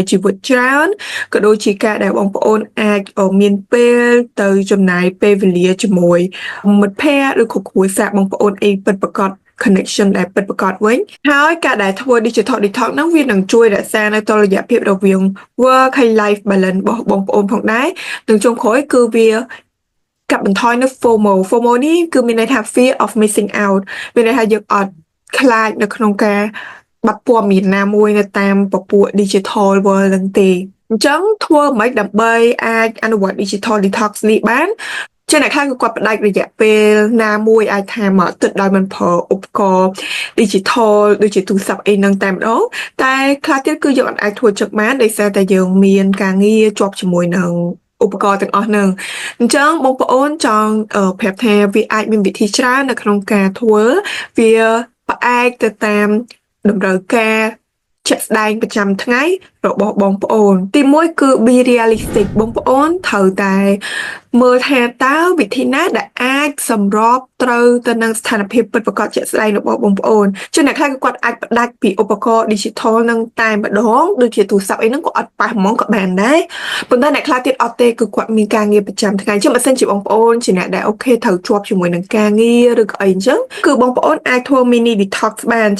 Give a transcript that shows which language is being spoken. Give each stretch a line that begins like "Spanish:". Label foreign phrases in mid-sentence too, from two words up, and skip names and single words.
Khmer: ជីវិតច្រើនក៏ដូចជាការដែលបងប្អូនអាចមានពេលទៅចំណាយពេលវេលាជាមួយមិត្តភ័ក្តិឬក៏គ្រួសារបងប្អូន អីពិតប្រាកដ connection ដែលពិតប្រាកដវិញហើយការដែលធ្វើ
English: digital detox
Khmer: ហ្នឹងវានឹងជួយរក្សានៅតុល្យភាពរវាង
English: work
Khmer: ហើយ
English: life balance
Khmer: របស់បងប្អូនផងដែរនិងចុងក្រោយគឺវាកាត់បន្ថយនៅ FOMO នេះគឺមានន័យថា
English: fear of missing out
Khmer: មានន័យថាយើងអត់ខ្លាចនៅក្នុងការបាត់ព័ត៌មានណាមួយនៅតាមពពួក
English: digital world
Khmer: ហ្នឹងទេអញ្ចឹងធ្វើម៉េ ចដើម្បីអាចអនុវត្ត
English: digital detox
Khmer: នេះបានចឹងអ្នកខ្លះគឺគាត់ផ្ដាច់រយៈពេលណាមួយអាចថាមួយអាទិត្យដោយមិនប្រើ ឧបករណ៍ digital ដូចជាទូរស័ព្ទអីហ្នឹងតែម្ដងតែខ្លះទៀតគឺយើងអាចធ្វើចឹងបានដោយសារតែយើងមានការងារជាប់ជាមួយនឹងឧបករណ៍ទាំងអស់ហ្នឹងអញ្ចឹងបងប្អូនចង់ប្រាប់ថាវាអាចមានវិធីច្រើននៅក្នុងការធ្វើវាផ្អែកទៅតាមតម្រូវការជាក់ស្ដែងប្រចាំថ្ងៃរបស់បងប្អូនទីមួយគឺ
English: be realistic
Khmer: បងប្អូនត្រូវតែមើលថា តើវិធីណាដែលអាចសម្របត្រូវទៅនឹងស្ថានភាពពិតប្រាកដជាក់ស្ដែងរបស់បងប្អូនជាអ្នកខ្លះគឺគាត់អាចផ្ដាច់ពីឧបករណ៍ digital នឹងតែម្ដងដូចជាទូរស័ព្ទអីហ្នឹងក៏អត់ប៉ះហ្មងក៏បានដែរប៉ុន្តែអ្នកខ្លះទៀតអត់ទេគឺគាត់មានការងារប្រចាំថ្ងៃជាបើសិនជាបងប្អូនជាអ្នកដែលអូខេត្រូវជាប់ជាមួយនឹងការងារឬក៏អីអញ្ចឹងគឺបងប្អូនអាចធ្វើ
English: mini detox
Khmer: បានអញ្ចឹ